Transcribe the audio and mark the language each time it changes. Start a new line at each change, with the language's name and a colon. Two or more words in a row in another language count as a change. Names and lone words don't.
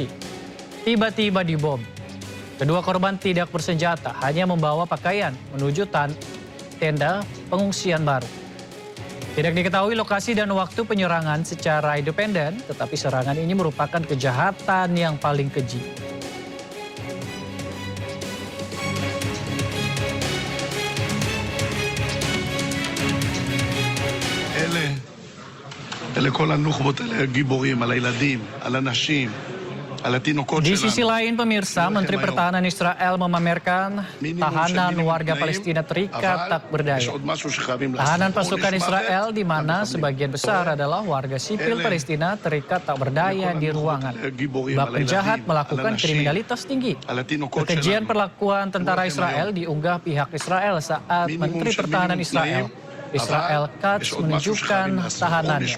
Indonesian: Tiba-tiba dibom. Kedua korban tidak bersenjata, hanya membawa pakaian menuju tenda pengungsian baru. Tidak diketahui lokasi dan waktu penyerangan secara independen, tetapi serangan ini merupakan kejahatan yang paling keji.
Hebrew: אלה כל הנוח'בות, אלה הגיבורים, על הילדים, על הנשים, על התינוקות
Indonesian: Di
Hebrew: שלנו.
Indonesian: sisi lain, pemirsa, Menteri Pertahanan Israel memamerkan tahanan warga Palestina terikat tak berdaya. Tahanan pasukan Israel di mana sebagian besar adalah warga sipil Palestina terikat tak berdaya di ruangan. Bak penjahat melakukan kriminalitas tinggi. Kekejian perlakuan tentara Israel diunggah pihak Israel saat Menteri Pertahanan Israel Katz menunjukkan tahanannya.